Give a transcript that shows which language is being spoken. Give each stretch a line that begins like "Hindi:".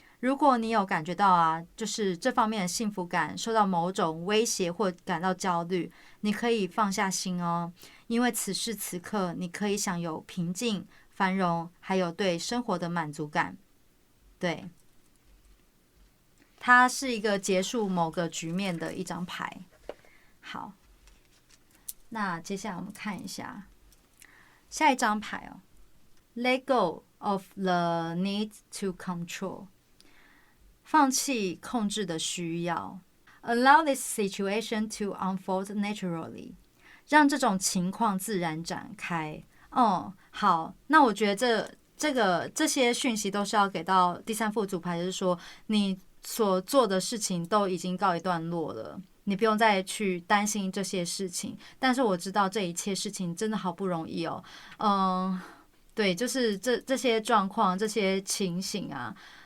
Chinese: 如果你有感觉到就是这方面的幸福感受到某种威胁或感到焦虑，你可以放下心哦，因为此时此刻你可以享有平静、繁荣，还有对生活的满足感。对，它是一个结束某个局面的一张牌。好，那接下来我们看一下下一张牌哦。
English: Let go of the need to control，
Chinese: 放弃控制的需要。
English: Allow this situation to unfold naturally，
Chinese: 让这种情况自然展开。好，那我觉得这些讯息都是要给到第三副主牌，就是说你所做的事情都已经告一段落了，你不用再去担心这些事情。但是我知道这一切事情真的好不容易哦，对，就是这些状况、这些情形啊，